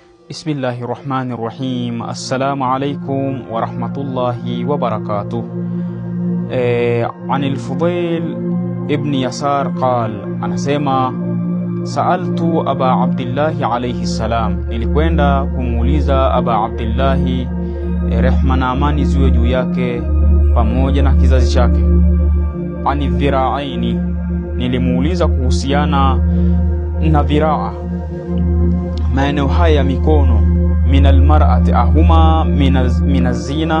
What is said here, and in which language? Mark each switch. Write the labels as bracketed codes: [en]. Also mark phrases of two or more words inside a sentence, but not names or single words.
[ar] بسم الله الرحمن الرحيم السلام عليكم ورحمة الله وبركاته. عن الفضيل بن يسار قال, [sw] anasema [ar] سألت أبا عبد الله عليه السلام, [sw] nilikwenda kumuuliza Aba Abdillahi, rehma na amani ziwe juu yake pamoja na kizazi chake, [ar] عن الذراعين, [sw] nilimuuliza kuhusiana na dhiraa, maeneo haya ya mikono, [ar] من المرأة أهما من الزينة.